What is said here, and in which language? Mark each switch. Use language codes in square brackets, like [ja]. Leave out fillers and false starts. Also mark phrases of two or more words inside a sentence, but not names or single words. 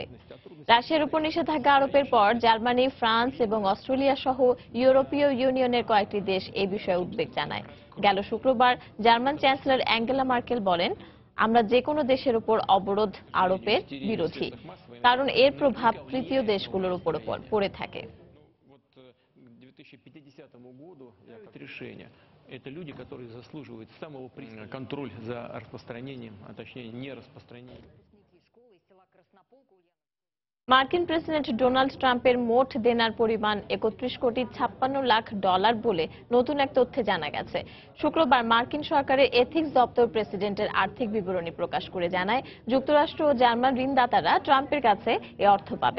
[bn] রাশিয়ার উপর নিষেধাজ্ঞা আরোপের পর জার্মানি, ফ্রান্স এবং অস্ট্রেলিয়া সহ ইউরোপীয় ইউনিয়নের কয়েকটি দেশ এই বিষয়ে উদ্বেগ জানায়। গেল শুক্রবার জার্মান চ্যান্সেলর অ্যাঙ্গেলা মার্কেল বলেন, আমরা যে কোনো দেশের উপর অবরোধ আরোপের বিরোধী, কারণ এর প্রভাব তৃতীয় দেশগুলোর উপর পড়ে থাকে। [ru] Это люди, которые заслуживают самого пристального контроля за распространением, а точнее не распространением. [bn] মার্কিন প্রেসিডেন্ট ডোনাল্ড ট্রাম্পের মোট দেনার পরিমাণ ৩১,৫৬,০০,০০০ $, বলে নতুন এক তথ্যে জানা গেছে। শুক্রবার মার্কিন সরকারের এথিক্স দপ্তর প্রেসিডেন্টের আর্থিক বিবরণী প্রকাশ করে জানায়, যুক্তরাষ্ট্র ও জার্মান ঋণদাতারা ট্রাম্পের কাছে এ অর্থ পাবেন।